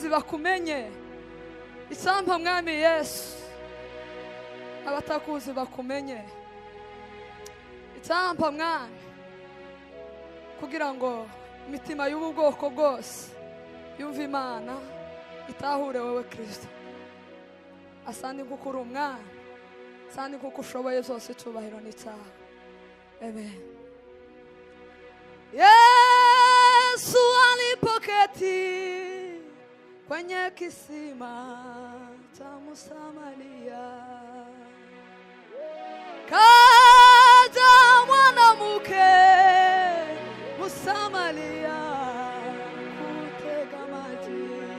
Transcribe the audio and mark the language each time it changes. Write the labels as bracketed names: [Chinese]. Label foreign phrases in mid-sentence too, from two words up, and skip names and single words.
[Rundi] bakumenye icampa mwami Yesu abatakuzi bakumenye icampa mwami kugira ngo imitima y'ubu bwoko bwose yumva Imana itahure wowe Kristo asandi kuko uri umwami asandi kuko ushoboye byose icubahiro ni cyawe amen. [Swahili] Yesu alipoketi kwenye kisima cha Msamaria, kaja mwanamke Msamaria kutega maji.